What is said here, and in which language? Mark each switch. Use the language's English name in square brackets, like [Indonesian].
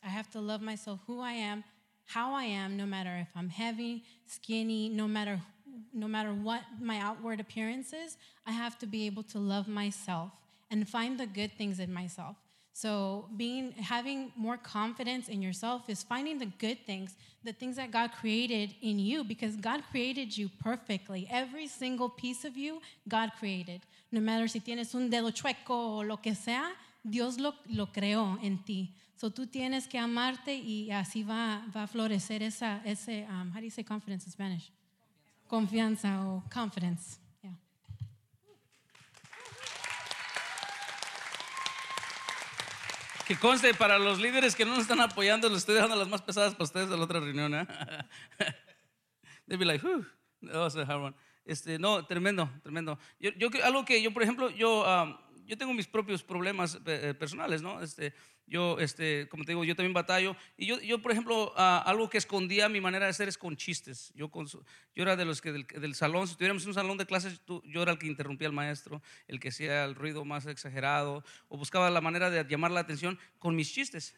[English] I have to love myself, who I am, how I am, no matter if I'm heavy, skinny, no matter what my outward appearance is, I have to be able to love myself and find the good things in myself. So having more confidence in yourself is finding the good things, the things that God created in you, because God created you perfectly. Every single piece of you, God created. No matter [Spanish] si tienes un dedo chueco o lo que sea, Dios lo creó en ti. So tú tienes que amarte y así va a florecer ese [English] how do you say confidence in Spanish? [Spanish] Confianza o confidence. Yeah. Que conste, para los líderes que no nos están apoyando, les estoy dando las más pesadas para ustedes de la otra reunión, ¿eh? [English] They'd be like, whew, that was a hard one. [Spanish] No, tremendo, tremendo. Yo algo que yo, por ejemplo, yo tengo mis propios problemas personales, ¿no? Como te digo, yo también batallo. Y yo por ejemplo, algo que escondía mi manera de ser es con chistes. Yo era de los que del salón, si tuviéramos un salón de clases, yo era el que interrumpía al maestro, el que hacía el ruido más exagerado, o buscaba la manera de llamar la atención con mis chistes.